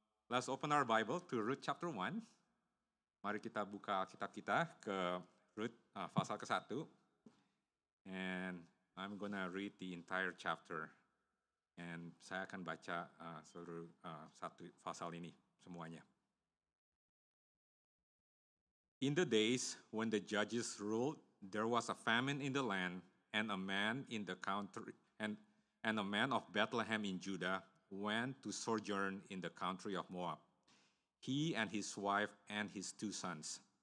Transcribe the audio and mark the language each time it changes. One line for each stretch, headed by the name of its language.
English: Let's open our Bible to Ruth chapter 1.
Indonesian: Mari kita buka kitab kita ke Ruth pasal ke-1.
English: And I'm gonna read the entire chapter.
Indonesian: And saya akan baca seluruh satu pasal ini semuanya.
English: In the days when the judges ruled, there was a famine in the land, and a man in the country, and a man of Bethlehem in Judah went to sojourn in the country of Moab, he and his wife and his 2 sons.